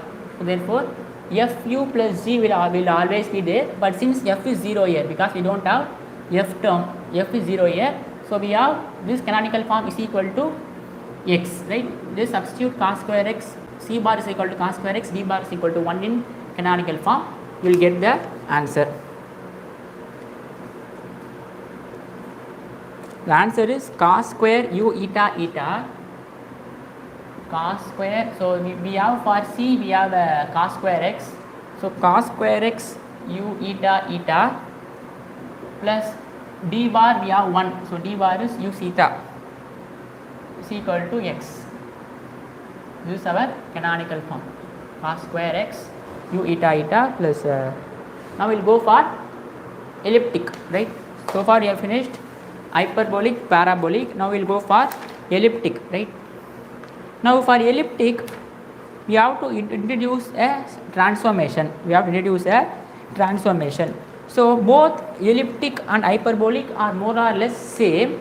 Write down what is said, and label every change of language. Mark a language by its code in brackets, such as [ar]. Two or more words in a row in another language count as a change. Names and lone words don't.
[en] So therefore fu plus g will always be there, but since f is 0 here, because we don't have f term, f is 0 here, so we have this canonical form is equal to x, right? This substitute cos square x, c bar is equal to cos square x, d bar is equal to 1 in canonical form, you will get the answer. The answer is cos square u eta eta, cos square. So we have for c we have cos square x, so cos square x u eta eta plus d bar we have 1, so d bar is u theta is equal to x. This is our canonical form, cos square x u eta eta plus now we will go for elliptic, right? So far we have finished hyperbolic, parabolic. Now we'll go for elliptic, right? Now for elliptic, we have to introduce a transformation. So both elliptic and hyperbolic are more or less same.